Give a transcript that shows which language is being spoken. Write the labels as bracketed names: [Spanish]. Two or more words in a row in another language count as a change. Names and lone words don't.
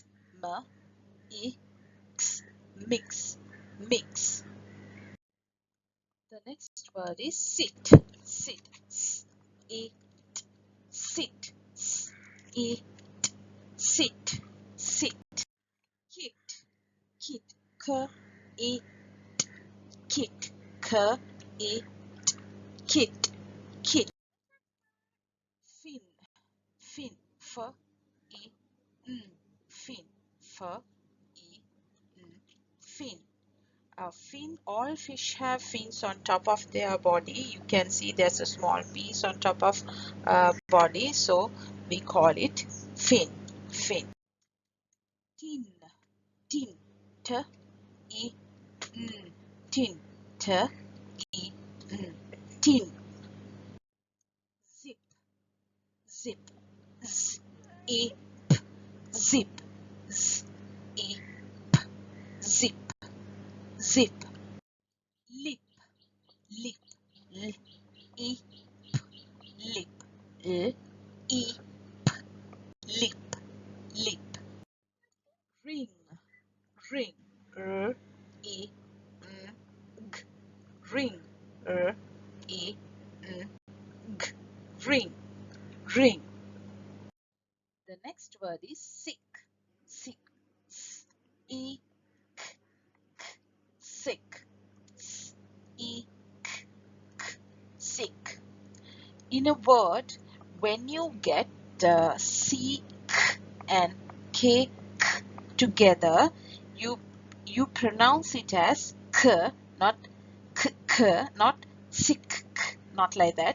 [English] M, I, X. Mix. Mix. The next word is sit. Sit. S, I, T. Sit. S, I, T. Sit. Sit. Kit. Kit. K, I, T. Kit. K, I, T. Kit. Kit. Fin. Fin. F, I, N. Fin. F, I, N. Fin. Fin. All fish have fins on top of their body. You can see there's a small piece on top of body, so we call it fin. Fin. tin, tin, t, i, n, tin, t, i, n, tin. Zip, zip, z, i, p, zip, z, i, p, zip, zip. Lip, lip, l, i, p, lip, l, i, p, lip, lip. Ring, ring, r, i, n, g, ring, r, i, n, g, ring, ring. The next word is sick, sick, s, e, k, k, sick, s, e, k, k, sick. In a word, when you get c, k, and k, k together, you pronounce it as k, not k, k, not sick, not like that.